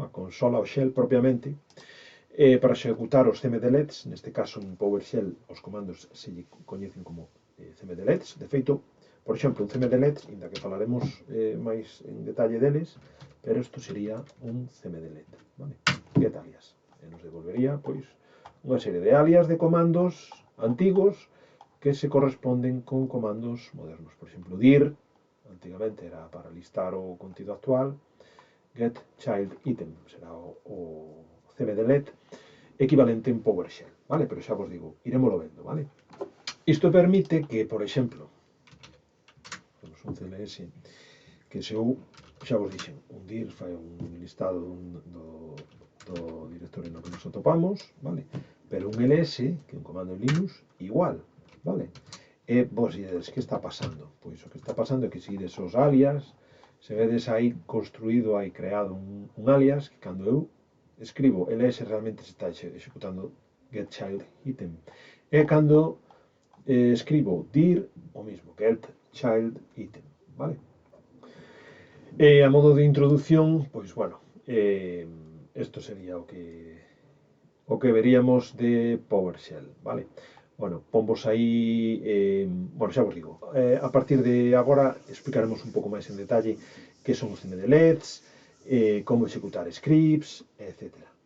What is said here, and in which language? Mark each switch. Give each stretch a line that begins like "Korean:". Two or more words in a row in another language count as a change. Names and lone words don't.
Galician: A consola, o shell propiamente, para executar os cmdlets, neste caso en PowerShell os comandos se lle coñecen como cmdlets, de feito, por exemplo, un cmdlet, inda que falaremos máis en detalle deles, pero isto sería un cmdlet, vale?
English: Get alias,
Galician: e nos devolvería, pois, unha serie de alias de comandos antigos que se corresponden con comandos modernos. Por exemplo, dir, antigamente era para listar o contido actual,
English: get child item,
Galician: será o cmdlet equivalente en PowerShell, vale? Pero xa vos digo, iremoslo vendo, vale? Isto permite que, por exemplo, temos un CLS que se eu, xa vos dixen, un dir fai un listado do directorio no que nos atopamos, vale? Pero un ls, que é un comando en Linux, igual, vale? E vos diredes, que está pasando? Pois o que está pasando é que se ides os alias, se vedes aí construído, aí creado un alias, que cando eu escribo ls realmente se está executando
English: get child item.
Galician: E cando escribo dir, o mismo,
English: get child item,
Galician: vale?
Spanish: A modo de introducción,
Galician: pois, bueno, isto sería o que veríamos de PowerShell, vale? Bueno, ponvos aí, bueno, xa vos digo, a partir de agora explicaremos un pouco máis en detalle que son os CMDLEDs, como executar scripts, etc.